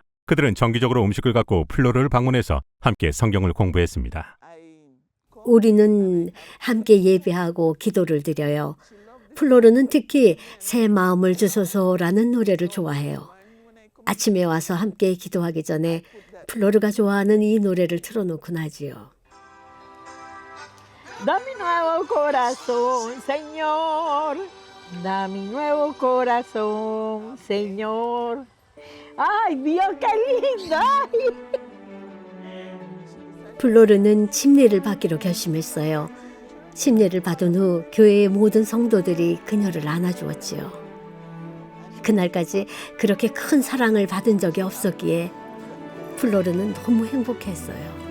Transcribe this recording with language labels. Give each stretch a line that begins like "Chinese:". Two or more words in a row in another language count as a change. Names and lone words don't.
Korean: 그들은 정기적으로 음식을 갖고 플로르를 방문해서 함께 성경을 공부했습니다. 우리는 함께 예배하고 기도를 드려요. 플로르는 특히 새 마음을 주소서라는 노래를 좋아해요. 아침에 와서 함께 기도하기 전에 플로르가 좋아하는 이 노래를 틀어놓곤 하지요.
Spanish: Dame nuevo corazón, Señor. Dame nuevo corazón, Señor. Ay, Dios, qué linda.
Korean: 플로르는 침례를 받기로 결심했어요. 침례를 받은 후 교회의 모든 성도들이 그녀를 안아주었지요. 그날까지 그렇게 큰 사랑을 받은 적이 없었기에 플로르는 너무 행복했어요.